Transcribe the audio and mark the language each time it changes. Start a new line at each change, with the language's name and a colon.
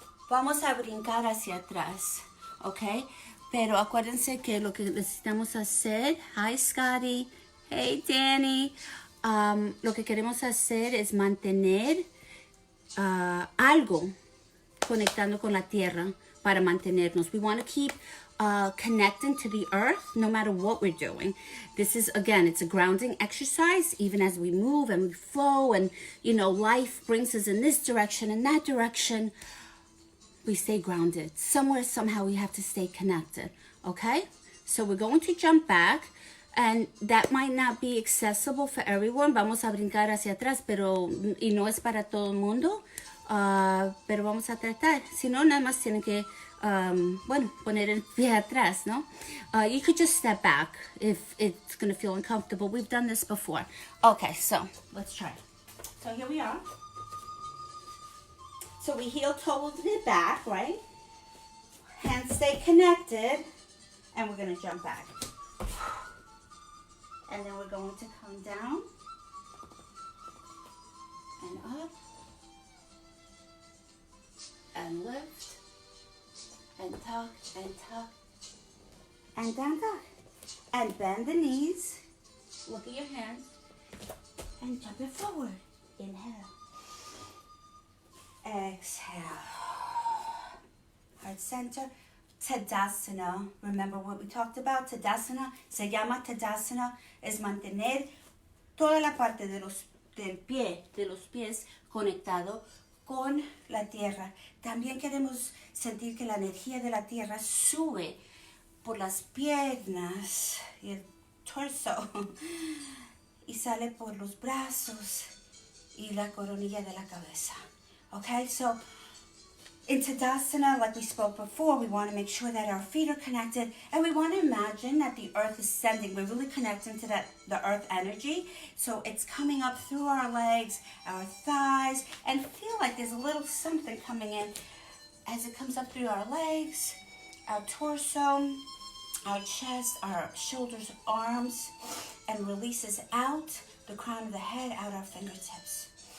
Spanish: Vamos a brincar hacia atrás, ¿ok? Pero acuérdense que lo que necesitamos hacer,
English: hi Scotty, hey Danny,
Spanish: lo que queremos hacer es mantener algo conectando con la tierra para mantenernos.
English: We want to keep connecting to the earth no matter what we're doing. This is, again, it's a grounding exercise even as we move and we flow and, you know, life brings us in this direction and that direction. We stay grounded. Somewhere, somehow, we have to stay connected, okay? So we're going to jump back, and that might not be accessible for everyone.
Spanish: Vamos a brincar hacia atrás, y no es para todo el mundo, pero vamos a tratar. Si no, nada más tienen que, poner el pie atrás, ¿no?
English: You could just step back if it's going to feel uncomfortable. We've done this before. Okay, so let's try. So here we are. So we heel toed it back, right? Hands stay connected, and we're going to jump back. And then we're going to come down and up and lift and tuck and down dog. And bend the knees, look at your hands, and jump it forward. Inhale. Exhale. Heart center. Tadasana. Remember what we talked about?
Spanish: Tadasana. Se llama Tadasana. Es mantener toda la parte del pie, de los pies conectado con la tierra. También queremos sentir que la energía de la tierra sube por las piernas y el torso y sale por los brazos y la coronilla de la cabeza.
English: Okay, so in Tadasana, like we spoke before, we want to make sure that our feet are connected, and we want to imagine that the earth is sending. We're really connecting to the earth energy. So it's coming up through our legs, our thighs, and feel like there's a little something coming in as it comes up through our legs, our torso, our chest, our shoulders, arms, and releases out the crown of the head, out our fingertips.